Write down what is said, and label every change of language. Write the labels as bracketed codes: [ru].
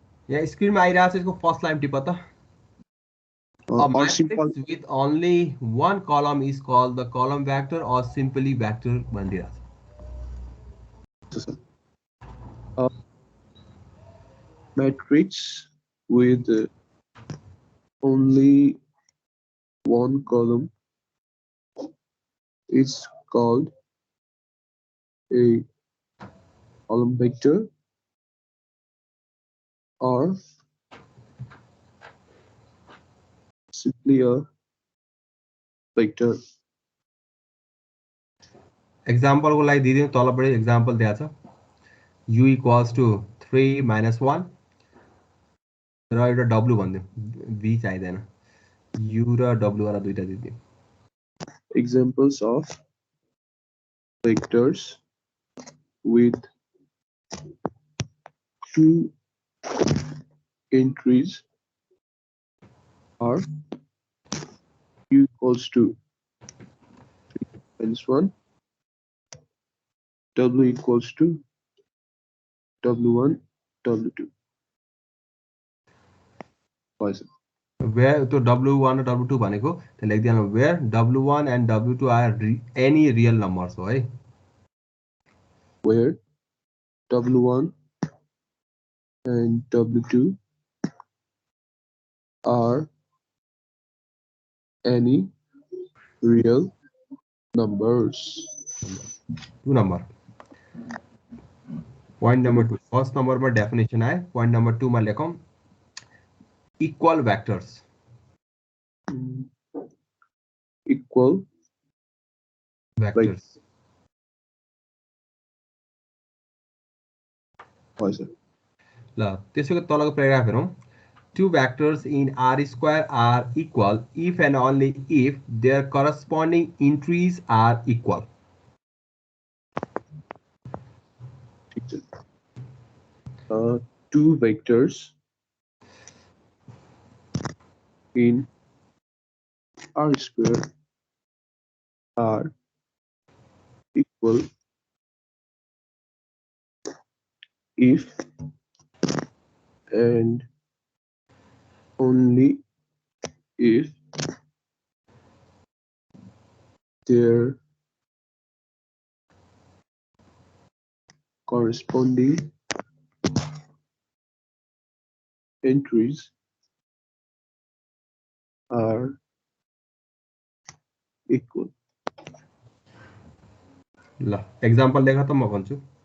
[ne] यहाँ स्क्रिनमा आइरहेको छ, यसको फर्स्ट लाइन टिप त। [en] A matrix with only one column is called the column vector or simply vector [ne] भनिदिएको छ। [en] Matrix with only one column is called a column vector or simply a vector. [ne] Example को लागि दिदिनु, तलपट्टि example दिएको छ, u equals to 3 - 1 र एउटा w भनिदिउँ, v चाहिँदैन, u र w वाला दुईटा दिदिउँ। [en] Examples of vectors with 2 entries are u equals to 3 - 1, w equals to w1, w2. Where to w1 or w2 [ne] भनेको त्यो लेख्दिनु, [en] where w1 and w2 are any real numbers [ne] हो है। [en] Where w1 and w2 are any real numbers. [ne] 2 number. Point number 2, first number में definition आए, point number 2 में लेखौं equal vectors. [en] Equal [ne] vectors ल त्यसैको तलको प्याराग्राफ हेरौं। [en] 2 vectors in R square are equal if and only if their corresponding entries are equal. Two vectors in R square are equal if and only if their corresponding entries are equal. [ne] ल example लेखा त म भन्छु।